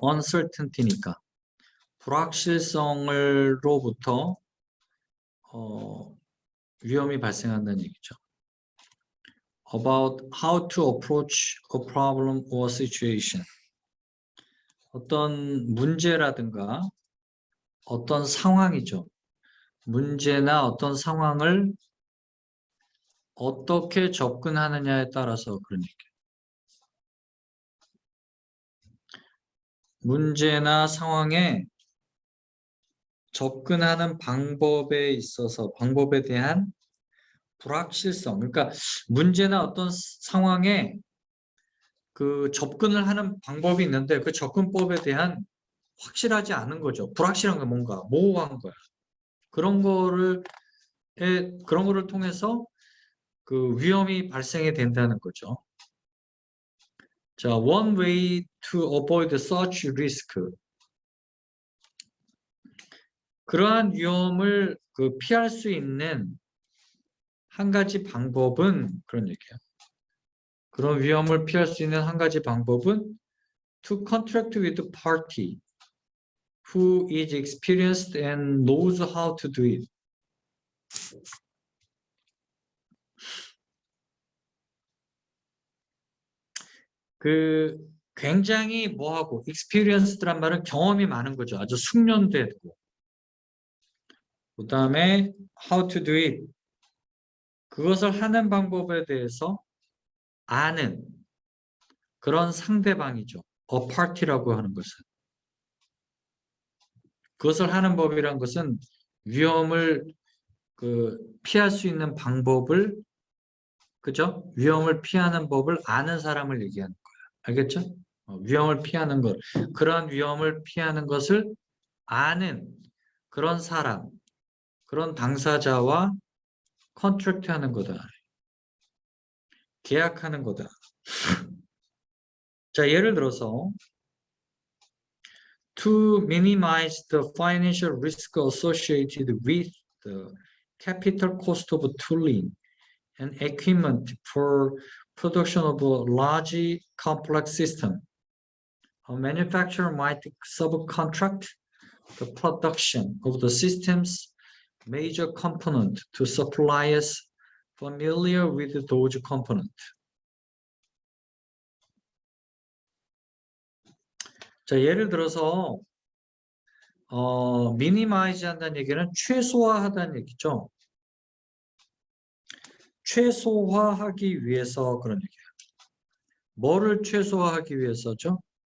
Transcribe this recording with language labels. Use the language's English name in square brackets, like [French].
[Korean] uncertainty니까. 불확실성으로부터 위험이 발생한다는 얘기죠. [English] About how to approach a problem or situation. [Korean] 어떤 문제라든가 어떤 상황이죠. 문제나 어떤 상황을 어떻게 접근하느냐에 따라서 그런 얘기예요. 문제나 상황에 접근하는 방법에 있어서 방법에 대한 불확실성. 그러니까 문제나 어떤 상황에 그 접근을 하는 방법이 있는데 그 접근법에 대한 확실하지 않은 거죠. 불확실한 게 뭔가 모호한 거야. 그런 거를 통해서 그 위험이 발생이 된다는 거죠. 자, [English] one way to avoid such risk. [Korean] 그러한 위험을 그 피할 수 있는 한 가지 방법은 그런 얘기예요. 그런 위험을 피할 수 있는 한 가지 방법은 [English] to contract with a party who is experienced and knows how to do it. [Korean] 그 굉장히 뭐하고 experienced란 말은 경험이 많은 거죠. 아주 숙련되고. 그 다음에 [English] how to do it. [Korean] 그것을 하는 방법에 대해서 아는 그런 상대방이죠. a party라고 하는 것은. 그것을 하는 법이란 것은 위험을 그 피할 수 있는 방법을, 그죠? 위험을 피하는 법을 아는 사람을 얘기하는 거예요. 알겠죠? 위험을 피하는 것. 그러한 위험을 피하는 것을 아는 그런 사람, 그런 당사자와 컨트랙트 하는 거다. 계약하는 거다. 자, 예를 들어서 [English] to minimize the financial risk associated with the capital cost of tooling and equipment for production of a large complex system. A manufacturer might subcontract the production of the system's major component to suppliers familiar with those components. [Korean] 자, 예를 들어서 미니마이즈 한다는 얘기는 최소화하다는 얘기죠. 최소화하기 위해서 그런 얘기예요. 뭐를 최소화하기 위해서죠?